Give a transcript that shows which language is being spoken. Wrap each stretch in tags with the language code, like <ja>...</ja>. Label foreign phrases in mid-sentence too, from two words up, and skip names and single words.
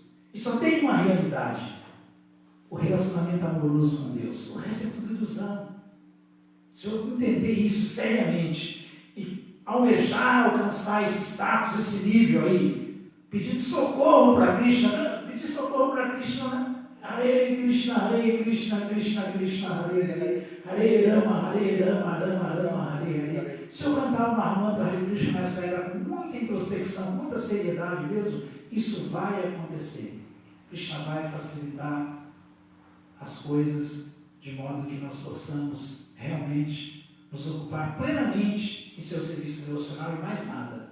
<pt>E só tem uma realidade: o relacionamento amoroso com Deus. O resto é tudo ilusão. Se eu entender isso seriamente e almejar alcançar esse status, esse nível aí, pedir socorro para Krishna, pedir socorro para Krishna, né?</pt> <sa>हरे कृष्ण, कृष्ण कृष्ण, हरे हरे, हरे राम, राम राम, हरे हरे.</sa> <pt>Se eu cantar uma mantra Hare Krishna nessa era com muita introspecção, muita seriedade mesmo, isso vai acontecer. Krishna vai facilitar as coisas de modo que nós possamos realmente nos ocupar plenamente em seu serviço devocional e mais nada.</pt>